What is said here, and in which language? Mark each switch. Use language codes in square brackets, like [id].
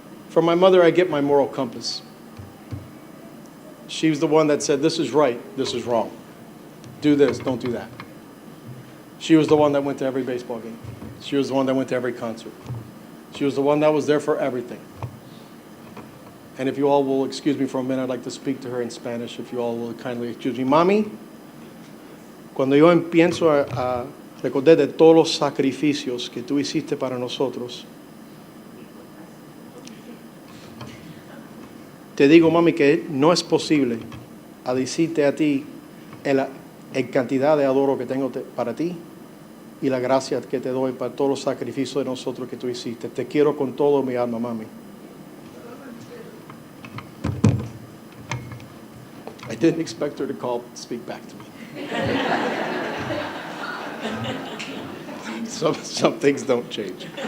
[en] From my mother, I get my moral compass. She was the one that said, this is right, this is wrong. Do this, don't do that. She was the one that went to every baseball game. She was the one that went to every concert. She was the one that was there for everything. And if you all will excuse me for a minute, I'd like to speak to her in Spanish, if you all will kindly excuse me. [es] Mami, cuando yo empiezo a recordar de todos los sacrificios que tú hiciste para nosotros, te digo, mami, que no es posible a decirte a ti el cantidad de adoro que tengo para ti y la gracia que te doy para todos los sacrificios de nosotros que tú hiciste. Te quiero con todo mi alma, mami. [en] I didn't expect her to speak back to me. Some things don't change.